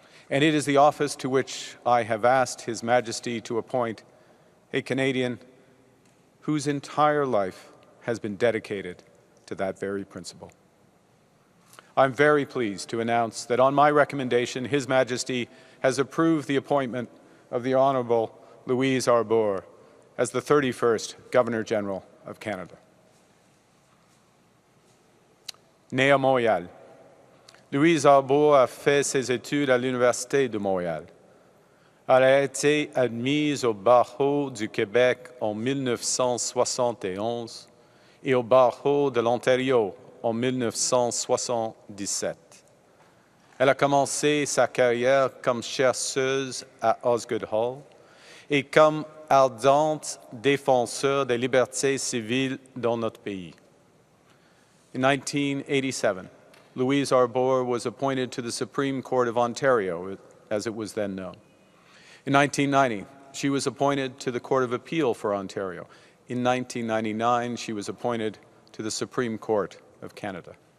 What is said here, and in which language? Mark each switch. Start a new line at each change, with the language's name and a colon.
English: And it is the office to which I have asked His Majesty to appoint a Canadian whose entire life has been dedicated to that very principle. I'm very pleased to announce that on my recommendation, His Majesty has approved the appointment of the Honourable Louise Arbour as the 31st Governor-General of Canada.
French: Née à Montréal, Louise Arbour a fait ses études à l'Université de Montréal. Elle a été admise au barreau du Québec en 1971 et au barreau de l'Ontario en 1977. Elle a commencé sa carrière comme chercheuse à Osgoode Hall et comme ardente défenseur des libertés civiles dans notre pays.
English: In 1987, Louise Arbour was appointed to the Supreme Court of Ontario, as it was then known. In 1990, she was appointed to the Court of Appeal for Ontario. In 1999, she was appointed to the Supreme Court of Canada.